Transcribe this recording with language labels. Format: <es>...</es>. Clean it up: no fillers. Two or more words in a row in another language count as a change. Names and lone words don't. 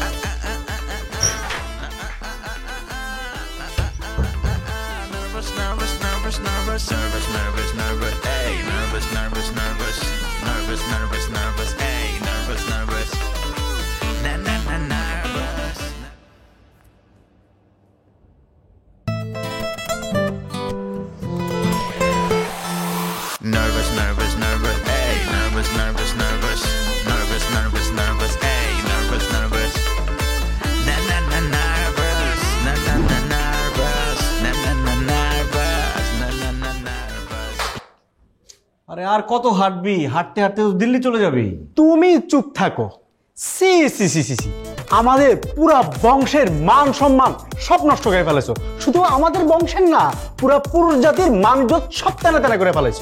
<en>Nervous, nervous, nervous, nervous, nervous, nervous, hey, nervous, nervous, nervous, nervous, nervous, nervous, hey, nervous, nervous, na na na nervous. Nervous, nervous, nervous, hey, nervous, nervous, nervous, nervous, nervous, nervous, hey, nervous, nervous, na na na nervous, na na na nervous, na na na nervous, na na na nervous.</en> <bn>আরে আর কত হাঁটবি? হাঁটতে হাঁটতে তো দিল্লি চলে যাবি। তুমি চুপ থাকো। সি সি সি সি সি, আমাদের পুরা বংশের মান সম্মান সব নষ্ট করে ফেলেছো। শুধু আমাদের বংশের না, পুরা পুরুষ জাতির মান ইজ্জত সব তেনা তেনা করে ফেলেছো।</bn>